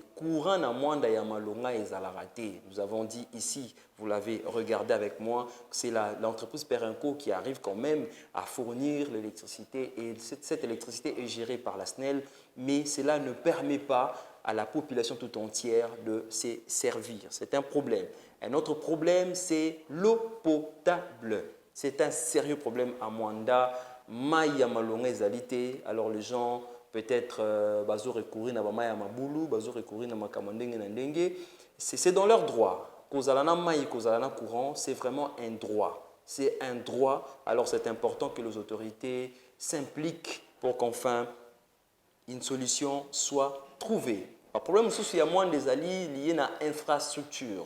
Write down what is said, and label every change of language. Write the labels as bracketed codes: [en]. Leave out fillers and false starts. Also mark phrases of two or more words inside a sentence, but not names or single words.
[fr] Courant à Mwanda Yamalonga et Zalarate, nous avons dit ici, vous l'avez regardé avec moi, c'est l'entreprise Perenco qui arrive quand même à fournir l'électricité et cette électricité est gérée par la SNEL, mais cela ne permet pas à la population tout entière de se servir. C'est un problème. Un autre problème, c'est l'eau potable. C'est un sérieux problème à Mwanda. [ln] Maya malonga ezalité. [fr] Alors les gens peut-être [ln] bazo recourir na maya mabulu, bazo recourir na makamandenge na ndenge. [fr] C'est dans leur droit. [ln] Kozalana maï, kozalana courant, [fr] c'est vraiment un droit. C'est un droit. Alors c'est important que les autorités s'impliquent pour qu'enfin une solution soit trouvée. Le problème, c'est qu'il y a moins des alliés liés à l'infrastructure.